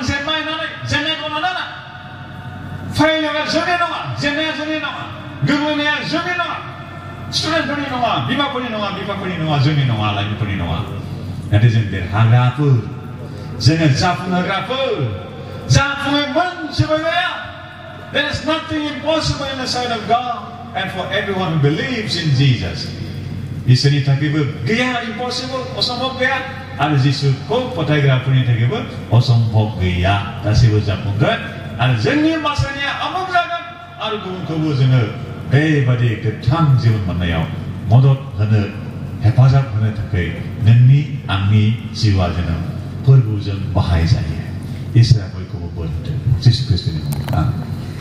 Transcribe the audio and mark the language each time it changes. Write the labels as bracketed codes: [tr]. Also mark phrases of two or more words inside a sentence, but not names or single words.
[brx] जेननाय नानै जेननायखौ नाना फाइलाया जोंनि नङा जेननाया जोंनि नङा गोग्लैनाया जोंनि नङा स्टुडेन्टफोरनि नङा बिमाफोरनि नङा जोंनि नङा लाइमोनफोरनि नङा नाथाय जों देरहाग्राफोर जोङो जाफुंहोग्राफोर जाफुङै मोनसेबो गैया [en] there is nothing impossible in the sight of God and for everyone who believes in Jesus [brx] इसोरनि थाखायबो गैया impossible असम्भव गैया आरो जिसुखौ फोथायग्राफोरनि थाखायबो असम्भव गैया गासैबो जाफुंगोन आरो जोंनि बासायनाया आबुं जागोन आरो गुबुनखौबो जोङो बेबादि गोथां जिउन मोननायाव मदद होनो हेफाजाब होनो थाखाय नोंनि आंनि जिउआ जेन फोरबोजों बाहायजायो इसोरा बयखौबो बोर होथों जिसु ख्रीष्टनि मुङाव आमेन